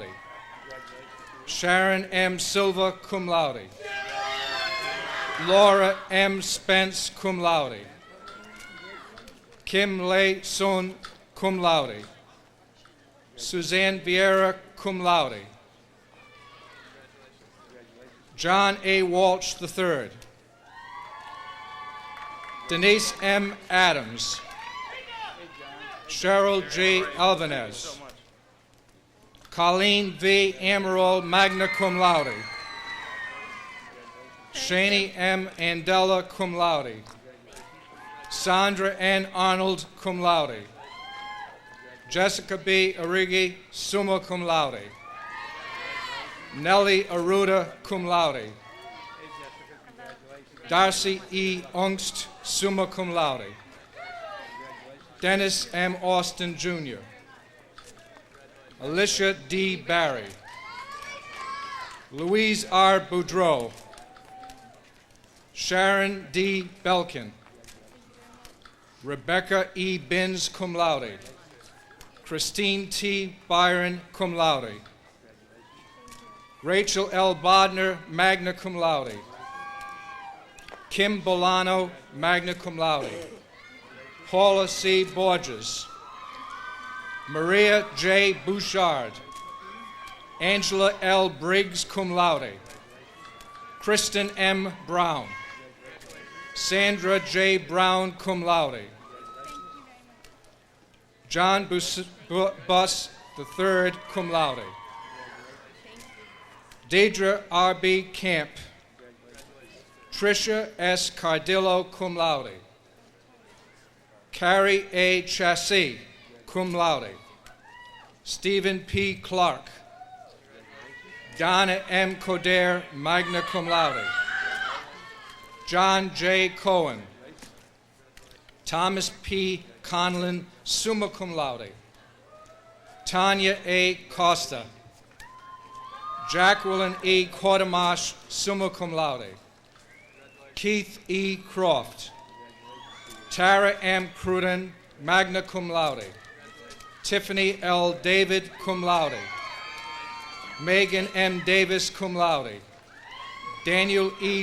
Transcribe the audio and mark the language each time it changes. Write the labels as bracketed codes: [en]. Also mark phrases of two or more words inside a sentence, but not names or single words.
[en] Sharon M. Silva, [la] cum laude. [en] Laura M. Spence, [la] cum laude. [en] Kim Lei Sun, [la] cum laude. [en] Suzanne Vieira, [la] cum laude. [en] John A. Walsh III. Denise M. Adams. Cheryl G. Alvarez. Colleen V. Amaral, [la] magna cum laude. [en] Shani M. Andela, [la] cum laude. [en] Sandra N. Arnold, [la] cum laude. [en] Jessica B. Arrighi, [la] summa cum laude. [en] Nellie Aruda, [la] cum laude. [en] Darcy E. Ungst, [la] summa cum laude. [en] Dennis M. Austin, Jr. Alicia D. Barry. Louise R. Boudreau. Sharon D. Belkin. Rebecca E. Binns, [la] cum laude. [en] Christine T. Byron, [la] cum laude. [en] Rachel L. Bodner, [la] magna cum laude. [en] Kim Bolano, [la] magna cum laude. [en] Paula C. Borges. Maria J. Bouchard. Angela L. Briggs, [la] cum laude. [en] Kristen M. Brown. Sandra J. Brown, [la] cum laude. [en] John Buss III, [la] cum laude. [en] Deidre R.B. Camp. Tricia S. Cardillo, [la] cum laude. [en] Carrie A. Chassis, [la] cum laude. [en] Stephen P. Clark. Donna M. Coder, [la] magna cum laude. [en] John J. Cohen. Thomas P. Conlon, [la] summa cum laude. [en] Tanya A. Costa. Jacqueline E. Quatermash, [la] summa cum laude. [en] Keith E. Croft. Tara M. Cruden, [la] magna cum laude. [en] Tiffany L. David, [la] cum laude. [en] Megan M. Davis, [la] cum laude. [en] Daniel E.